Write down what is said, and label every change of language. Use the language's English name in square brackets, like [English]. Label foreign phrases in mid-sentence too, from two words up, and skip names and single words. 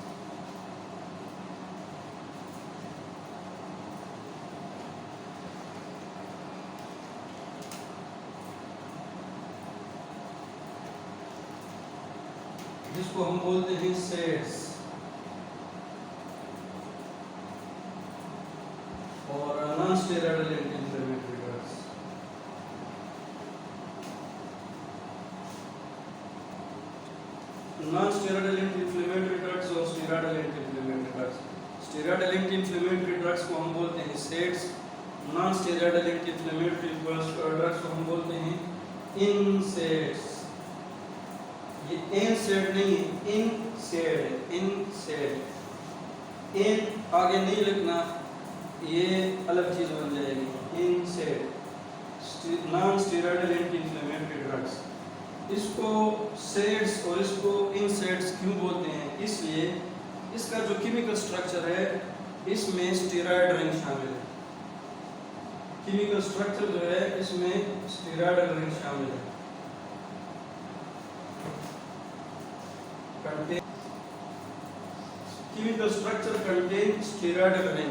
[Urdu] جس کو ہم بولتے ہیں سیڈس، اور [English] non-steroidal anti-inflammatory drugs. Non-steroidal anti-inflammatory drugs اور steroidal anti-inflammatory drugs. Steroidal anti-inflammatory drugs [Urdu] کو ہم بولتے ہیں SAIDs. [English] Non-steroidal anti-inflammatory drugs [Urdu] کو ہم بولتے ہیں NSAIDs. یہ NSAID نہیں ہے، NSAID، NSAID. N آگے نہیں لکھنا، یہ الگ چیز بن جائے گی. [English] NSAID Non-steroidal anti-inflammatory drugs. [Urdu] اس کو سیڈس اور اس کو انسیڈس کیوں بولتے ہیں؟ اس لیے اس کا جو [English] chemical structure [Urdu] ہے اس میں [English] steroid ring [Urdu] شامل ہے. [English] chemical structure [Urdu] جو ہے اس میں [English] steroid ring [Urdu] شامل ہے. [English] chemical structure contain steroid ring.